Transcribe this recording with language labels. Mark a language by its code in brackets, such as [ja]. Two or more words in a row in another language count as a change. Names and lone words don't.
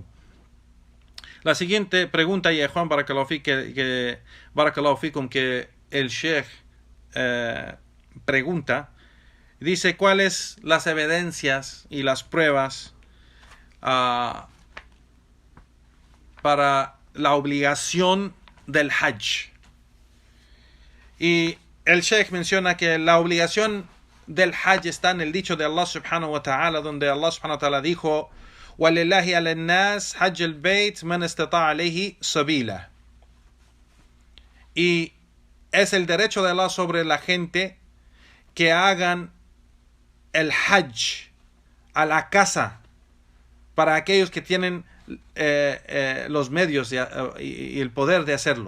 [es] La siguiente pregunta, y Juan [ar] بارك الله فيكم, [es] que el Sheikh pregunta, dice: ¿cuáles las evidencias y las pruebas para la obligación del Hajj? Y el Sheikh menciona que la obligación del Hajj está en el dicho de Allah [ar] سبحانه وتعالى, [es] donde Allah [ar] سبحانه وتعالى [es] dijo: [ar] وَلِلَّهِ عَلَى النَّاسِ حَجَّ الْبَيْتِ مَنْ اسْتَطَاعَ عَلَيْهِ سَبِيلًا. [es] Y es el derecho de Allah sobre la gente que hagan el Hajj a la casa para aquellos que tienen los medios y el poder de hacerlo.